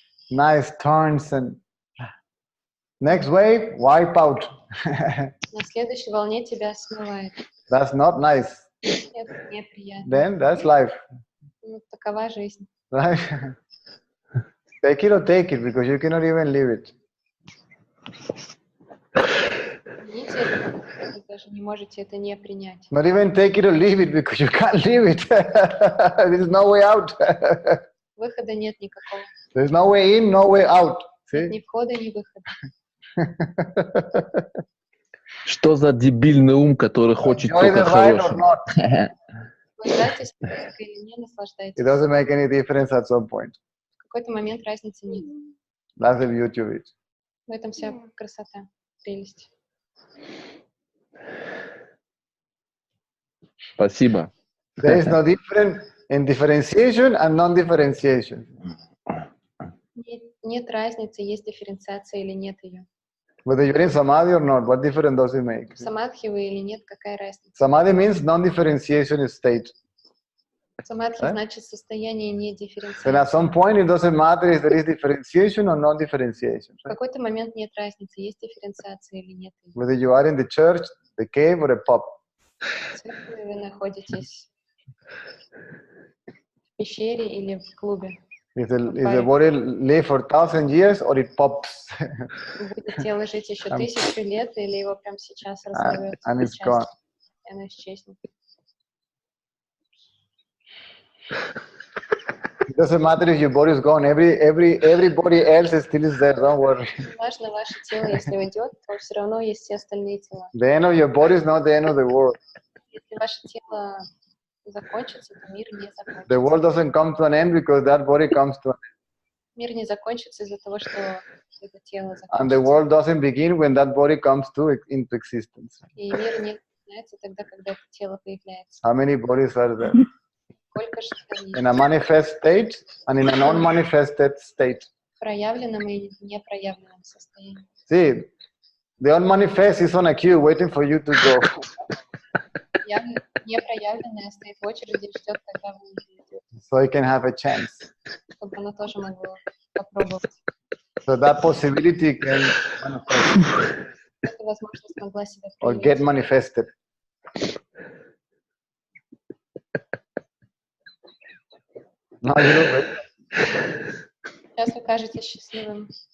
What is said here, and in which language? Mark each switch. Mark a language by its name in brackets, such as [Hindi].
[English] Nice turns and next wave, wipe out. [Russian] На следующей волне тебя смывает. [English] That's not nice. [Russian] Это неприятно. [English] Then that's life, [Russian] Ну, такова жизнь. [English] right? Take it or take it because you cannot even live it. [Russian] Примите это, вы даже не можете это не принять. [English] Not even take it or leave it because you can't leave it. There's no way out. [Russian] Выхода нет никакого. [English] There's no way in, no way out. [Russian] Нет [English] See? [Russian] ни входа, ни выхода. Что за дебильный ум, который хочет [English] Enjoy [Russian] только [English] the ride or [Russian] хорошего? [English] not. [Russian] Наслаждайтесь музыкой или не наслаждайтесь. [English] It doesn't make any difference at some point. [Russian] В какой-то момент разницы нет. [English] That's the beauty of it. [Russian] В этом вся красота, прелесть. Спасибо. [English] There is no difference in differentiation and non-differentiation. [Russian] Нет разницы, есть дифференциация или нет ее. [English] Whether you're in samadhi or not, what difference does it make? [Russian] В самадхи вы или нет, какая разница? [English] Samadhi means non-differentiation state. [Russian] Самадхи значит состояние не [English] Then at [Russian] дифференциации. [English] some point it doesn't matter if there is differentiation or non-differentiation. [Russian] В какой-то момент нет разницы, есть дифференциация или нет ее. [English] Whether you are in the church, the cave or a pub. [Russian] В церкви вы находитесь в пещере или в клубе. [English] Is the body live for 1,000 years or it pops [Russian] Будет тело жить еще 1000 лет или его прямо сейчас разорвется [English] and [Russian] на [English] it's gone? [Russian] части, и оно исчезнет. [English] It doesn't matter if your body is gone. Everybody else is still there. Don't worry. [Russian] Важно ваше тело, если уйдет, то все равно есть все остальные тела. [English] The end of your body is not the end of the world. [Russian] Если ваше тело закончится, то мир не [English] The world [Russian] закончится. [English] doesn't come to an end because that body comes to an end. [Russian] Мир не закончится из-за того, что это тело [English] And the [Russian] закончится. [English] world doesn't begin when that body comes into existence. [Russian] И мир не начинается тогда, когда это тело появляется. [English] How many bodies are there? [Russian] Сколько же есть [English] In a manifest state and in a non-manifested state. [Russian] в проявленном и непроявленном состоянии. [English] See, the unmanifest is on a queue waiting for you to go. [Russian] Непроявленное стоит в очереди и ждет, когда вы уйдете, [English] So you can have a chance. [Russian] чтобы оно тоже могло попробовать. [English] So that possibility can manifest [Russian] Эта возможность могла себя [English] or get [Russian] проявить. [English] manifested. Now you look very [Russian] Сейчас вы кажетесь счастливым.